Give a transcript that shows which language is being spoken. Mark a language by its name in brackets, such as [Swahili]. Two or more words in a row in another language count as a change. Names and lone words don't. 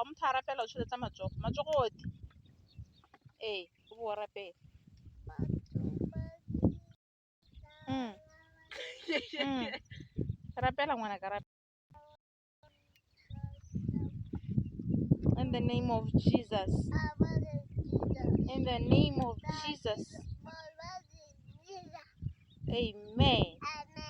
[Tswana] A motho a rapela o tšheletsa matsogo. Matsogo otlhe. Ee, o bo o rapela. Rapela ngwana ka rapela. [English] In the name of Jesus. In the name of Jesus. Amen.